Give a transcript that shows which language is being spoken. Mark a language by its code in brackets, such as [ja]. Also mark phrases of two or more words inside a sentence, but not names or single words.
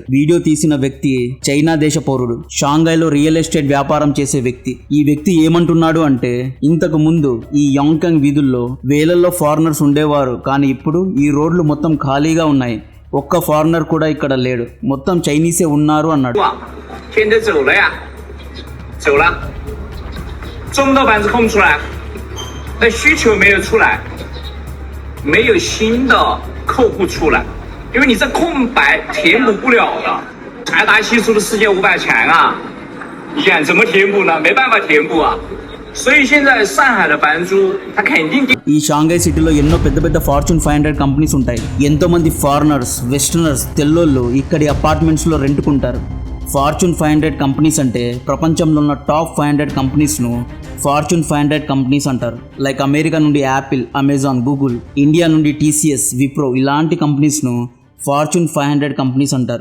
[te] వీడియో తీసిన వ్యక్తి చైనా దేశ పౌరుడు, షాంఘైలో రియల్ ఎస్టేట్ వ్యాపారం చేసే వ్యక్తి. ఈ వ్యక్తి ఏమంటున్నాడు అంటే, ఇంతకు ముందు ఈ యాంగ్ క్యాంగ్ వీధుల్లో వేలల్లో ఫారినర్స్ ఉండేవారు, కానీ ఇప్పుడు ఈ రోడ్లు మొత్తం ఖాళీగా ఉన్నాయి, ఒక్క ఫారినర్ కూడా ఇక్కడ లేడు, మొత్తం చైనీసే ఉన్నారు అన్నాడు. [zh] 中的板子空出来，那需求没有出来，没有新的客户出来，因为你这空白填补不了的。财大气粗的世界500强啊，你想怎么填补呢？没办法填补啊。所以现在上海的房租它肯定 [te] ఈ షాంఘై సిటీలో ఎన్నో పెద్ద పెద్ద ఫార్చ్యూన్ 500 కంపెనీస్ ఉంటాయి. ఎంతో మంది ఫారినర్స్, వెస్టర్నర్స్, తెల్లోళ్ళు ఇక్కడి అపార్ట్మెంట్స్లో రెంట్కుంటారు. ఫార్చ్యూన్ 500 కంపెనీస్ అంటే ప్రపంచంలో ఉన్న టాప్ 500 కంపెనీస్ను ఫార్చ్యూన్ 500 కంపెనీస్ అంటారు. లైక్ అమెరికా నుండి యాపిల్, అమెజాన్, గూగుల్, ఇండియా నుండి TCS, విప్రో ఇలాంటి కంపెనీస్ను ఫార్చ్యూన్ 500 కంపెనీస్ అంటారు.